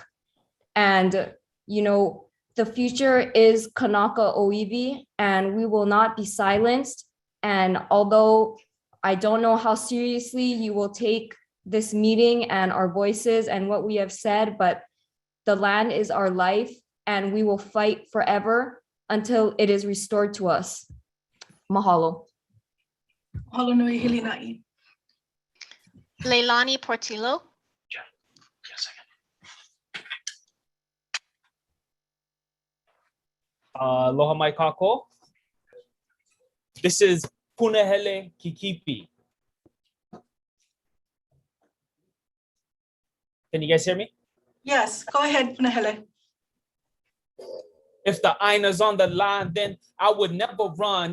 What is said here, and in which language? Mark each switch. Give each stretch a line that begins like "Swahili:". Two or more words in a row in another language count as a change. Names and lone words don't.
English: And, you know, the future is
Hawaiian: Kanaka Oiwi,
English: and we will not be silenced. And although I don't know how seriously you will take this meeting and our voices and what we have said, but the land is our life, and we will fight forever until it is restored to us. Mahalo.
Hawaiian: Mahalo nui, Hili Na'i.
English: Leilani Portillo.
Hawaiian: Aloha mai kako.
English: This is Punahele Kikipi. Can you guys hear me? Yes, go ahead, Punahele. If the Aina's on the line, then I would never run.